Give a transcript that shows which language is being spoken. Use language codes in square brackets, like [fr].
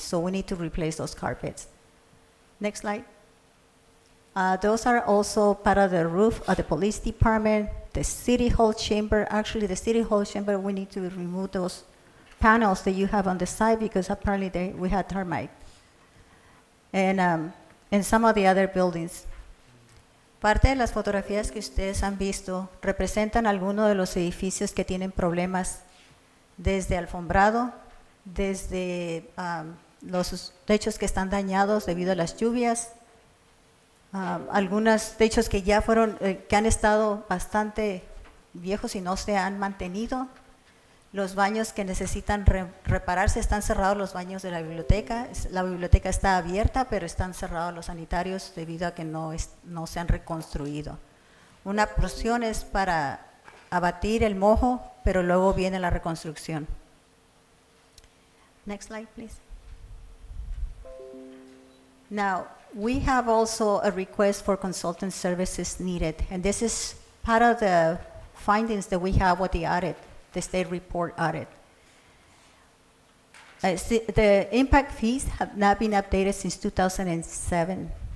[en] So we need to replace those carpets. Next slide. Those are also part of the roof of the police department, the city hall chamber. Actually, the city hall chamber, we need to remove those panels that you have on the side because apparently we had termite. And some of the other buildings. [es] Parte de las fotografías que ustedes han visto representan algunos de los edificios que tienen problemas, desde alfombrado, desde los techos que están dañados debido a las lluvias, algunos techos que ya que han estado bastante viejos y no se han mantenido, los baños que necesitan repararse. Están cerrados los baños de la biblioteca está abierta, pero están cerrados los sanitarios debido a que no se han reconstruido. Una porción es para abatir el mojo, pero luego viene la reconstrucción. [en] Next slide, please. Now, we have also a request for consultant services needed, and this is part of the findings that we have with the audit, the state report audit. The impact fees have not been updated since 2007.